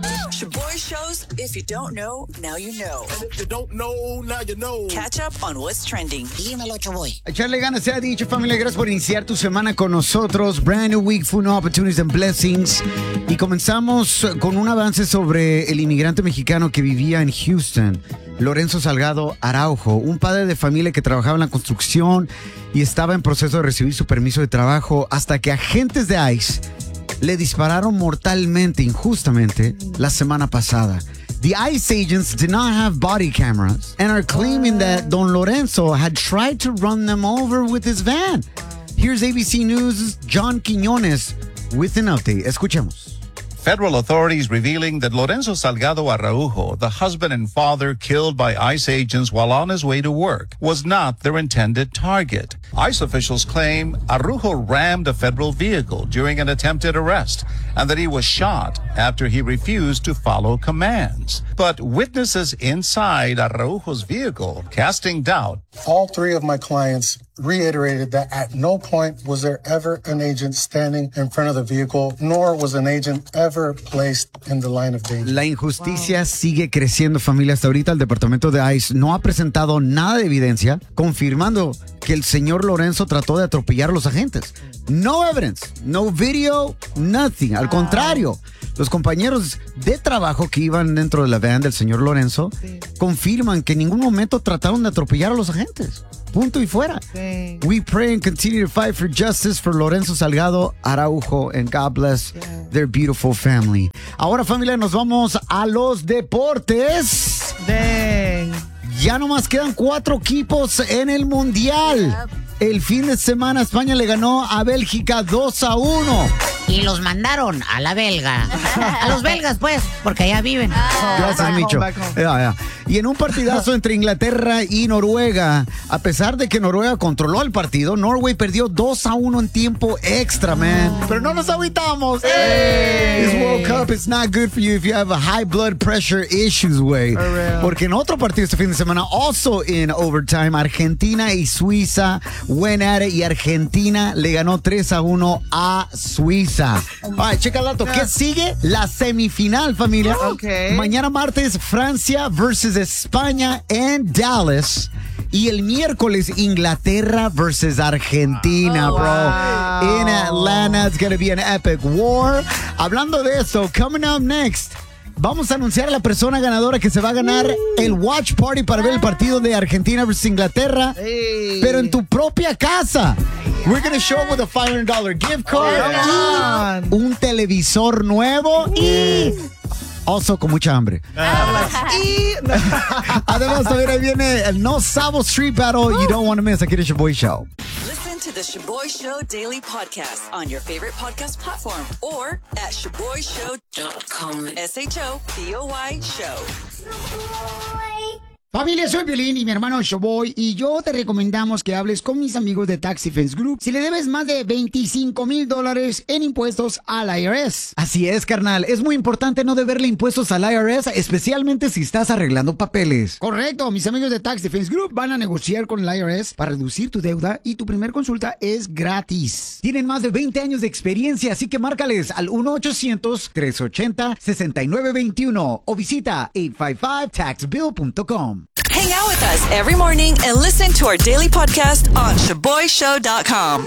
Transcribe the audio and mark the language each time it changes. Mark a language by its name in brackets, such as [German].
[English] Shaboy Shows, if you don't know, now you know. And if you don't know, now you know. Catch up on what's trending. [Spanish] Dímelo, Shaboy. Echarle ganas, se ha dicho, familia. Gracias por iniciar tu semana con nosotros. [English] Brand new week, full new opportunities and blessings. [Spanish] Y comenzamos con un avance sobre el inmigrante mexicano que vivía en Houston, Lorenzo Salgado Araujo, un padre de familia que trabajaba en la construcción y estaba en proceso de recibir su permiso de trabajo hasta que agentes de ICE le dispararon mortalmente, injustamente, la semana pasada. [English] The ICE agents did not have body cameras and are claiming that Don Lorenzo had tried to run them over with his van. Here's ABC News' John Quiñones with an update. [Spanish] Escuchemos. [English] Federal authorities revealing that Lorenzo Salgado Araujo, the husband and father killed by ICE agents while on his way to work, was not their intended target. ICE officials claim Araujo rammed a federal vehicle during an attempted arrest and that he was shot after he refused to follow commands. But witnesses inside Araujo's vehicle casting doubt. All three of my clients reiterated that at no point was there ever an agent standing in front of the vehicle, nor was an agent ever placed in the line of danger. [Spanish] La injusticia sigue creciendo, familia. Hasta ahorita el departamento de ICE no ha presentado nada de evidencia confirmando que el señor Lorenzo trató de atropellar a los agentes. [English] No evidence, no video, nothing. [Spanish] Al contrario, los compañeros de trabajo que iban dentro de la van del señor Lorenzo confirman que en ningún momento trataron de atropellar a los agentes. Punto y fuera. Sí. [English] We pray and continue to fight for justice for Lorenzo Salgado Araujo and God bless their beautiful family. [Spanish] Ahora, familia, nos vamos a los deportes. [English] Dang. [Spanish] Ya nomás quedan 4 equipos en el Mundial. El fin de semana España le ganó a Bélgica 2-1. Y los mandaron a la belga. A los belgas, pues, porque allá viven. Gracias, Micho. Y en un partidazo entre Inglaterra y Noruega, a pesar de que Noruega controló el partido, Norway perdió 2-1 en tiempo extra, man. Pero no nos agüitamos. [English] This World Cup is not good for you if you have a high blood pressure issues, güey. [Spanish] Porque en otro partido este fin de semana, [English] also in overtime, [Spanish] Argentina y Suiza [English] went at it, [Spanish] y Argentina le ganó 3-1 a Suiza. [English] All right, [Spanish] checa el dato. ¿Qué sigue? La semifinal, familia. [English] Okay. [Spanish] Mañana martes, Francia versus España en Dallas. Y el miércoles, Inglaterra versus Argentina, bro. [English] Wow. In Atlanta, it's going to be an epic war. [Spanish] Hablando de eso, [English] coming up next, [Spanish] vamos a anunciar a la persona ganadora que se va a ganar el watch party para ver el partido de Argentina versus Inglaterra, pero en tu propia casa. [English] We're going to show up with a $500 gift card. Come on. [Spanish] Un televisor nuevo y oso con mucha hambre. Y además, también ahí viene el No Sabo Street Battle. [English] You don't want to miss. [Spanish] Aquí es Shaboy Show. [English] Listen to the Shaboy Show daily podcast on your favorite podcast platform or at shaboyshow.com. Shaboy Show. [Spanish] Familia, soy Violín y mi hermano Shaboy, y yo te recomendamos que hables con mis amigos de Tax Defense Group si le debes más de $25,000 en impuestos al IRS. Así es, carnal. Es muy importante no deberle impuestos al IRS, especialmente si estás arreglando papeles. Correcto. Mis amigos de Tax Defense Group van a negociar con el IRS para reducir tu deuda, y tu primer consulta es gratis. Tienen más de 20 años de experiencia, así que márcales al 1-800-380-6921 o visita 855-TAXBILL.com. [English] Hang out with us every morning and listen to our daily podcast on ShaboyShow.com.